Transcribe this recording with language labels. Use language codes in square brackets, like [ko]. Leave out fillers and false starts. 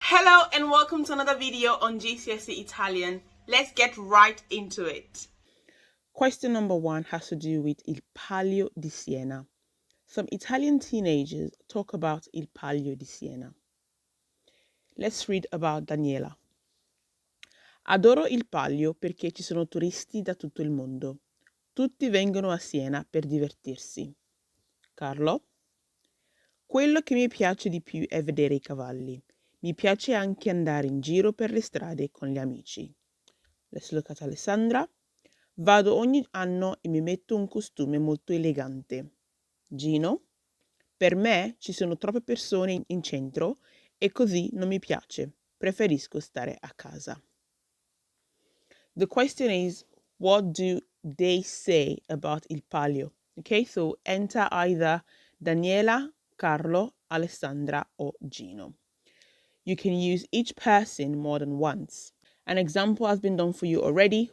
[en] Hello and welcome to another video on GCSE Italian. Let's get right into it. Question number 1 has to do with Il Palio di Siena. Some Italian teenagers talk about Il Palio di Siena. Let's read about Daniela. [it] Adoro il Palio perché ci sono turisti da tutto il mondo. Tutti vengono a Siena per divertirsi. Carlo. Quello che mi piace di più è vedere i cavalli. Mi piace anche andare in giro per le strade con gli amici. [en] Let's look at Alessandra. [it] Vado ogni anno e mi metto un costume molto elegante. Gino. Per me ci sono troppe persone in centro e così non mi piace. Preferisco stare a casa. [en] The question is, what do they say about Il Palio? Okay, so enter either Daniela, Carlo, Alessandra, or Gino. You can use each person more than once. An example has been done for you already.